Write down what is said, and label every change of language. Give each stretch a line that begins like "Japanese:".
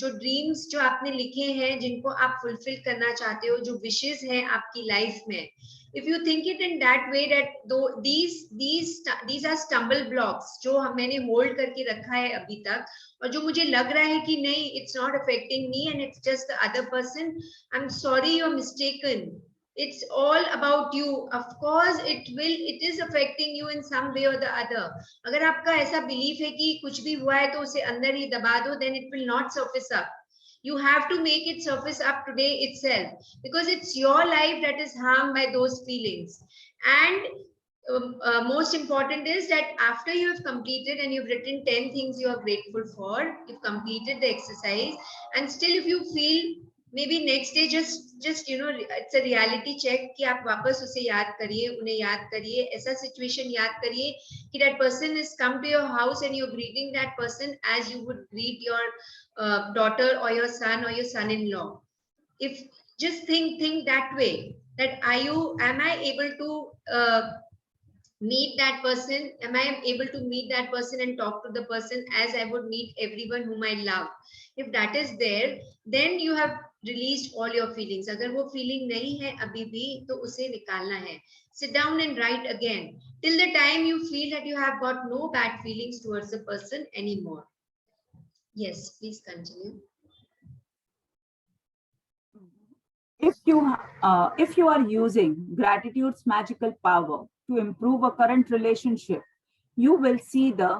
Hindi: जो dreams जो आपने लिखे हैं, जिनको आप fulfill करना चाहते हो, जो wishes हैं आपकी life में,
English: if you think it in that way, that though these are stumble blocks
Hindi: जो मैंने hold करके रखा है अभी तक, और जो मुझे लग रहा है कि नहीं,
English: it's not affecting me and it's just the other person, I'm sorry, you're mistaken. It's all about you. Of course it is affecting you in some way or the other.
Hindi: अगर आपका ऐसा belief है कि कुछ भी हुआ है तो उसे अंदर ही दबा दो,
English: then it will not surface up. You have to make it surface up today itself, because it's your life that is harmed by those feelings. And most important is that after you have completed and you've written 10 things you are grateful for, you've completed the exercise, and still if you feel maybe next day, just it's a reality check
Hindi: कि आप वापस उसे याद करिए, उन्हें याद करिए, ऐसा situation याद करिए कि
English: that person has come to your house and you're greeting that person as you would greet your daughter or your son or your son-in-law. If just think that way, that am I able to meet that person? Am I able to meet that person and talk to the person as I would meet everyone whom I love? If that is there, then you have released all your feelings.
Hindi: अगर वो feeling नहीं है अभी भी, तो उसे निकालना है.
English: Sit down and write again till the time you feel that you have got no bad feelings towards the person anymore. Yes, please continue. If you are using gratitude's magical power to improve a current relationship, you will see